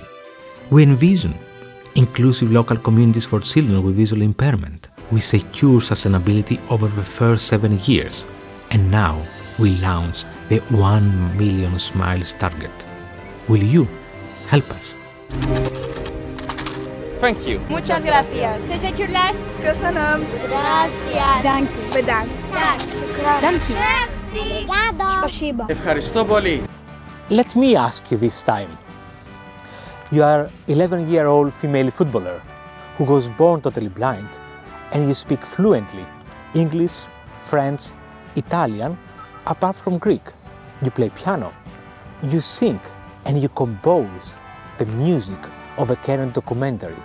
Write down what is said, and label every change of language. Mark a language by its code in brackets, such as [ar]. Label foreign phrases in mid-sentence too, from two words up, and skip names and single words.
[en] We envision inclusive local communities for children with visual impairment. We secure sustainability over the first 7 years, and now we launch the 1 million smiles target. Will you help us? Thank you. [es] Muchas gracias. Teşekkürler. [hu] Köszönöm. [es] Gracias. [de] Danke. [nl] Bedankt. [de] Danke. [ru] Спасибо. [el] Ευχαριστώ πολύ. [en] Let me ask you this time. You are an 11-year-old female footballer who was born totally blind, and you speak fluently English, French, Italian, apart from Greek. You play piano, you sing, and you compose the music of a current documentary.